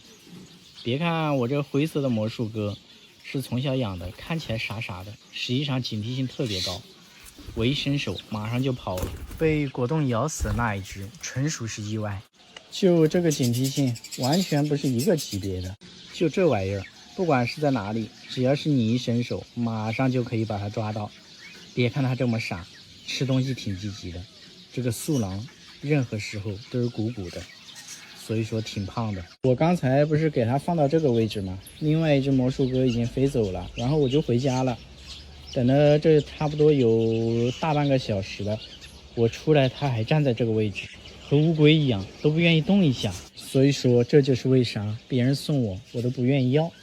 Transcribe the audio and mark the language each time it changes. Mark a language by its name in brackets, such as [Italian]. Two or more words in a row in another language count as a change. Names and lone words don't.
[Chinese] 別看我這灰色的魔術鴿是從小養的，看起來傻傻的，實際上警惕性特別高。我一伸手馬上就跑了，被果凍咬死的那一隻純屬是意外。就這個警惕性完全不是一個級別的。就這玩意兒，不管是在哪裡，只要是你一伸手，馬上就可以把它抓到。別看它這麼傻，吃東西挺積極的。這個素狼任何時候都是鼓鼓的，所以說挺胖的。我剛才不是給它放到這個位置嗎？另外一隻魔術鴿已經飛走了，然後我就回家了。等了這差不多有大半個小時了，我出來它還站在這個位置，和烏龜一樣，都不願意動一下。所以說這就是為啥別人送我都不願意要。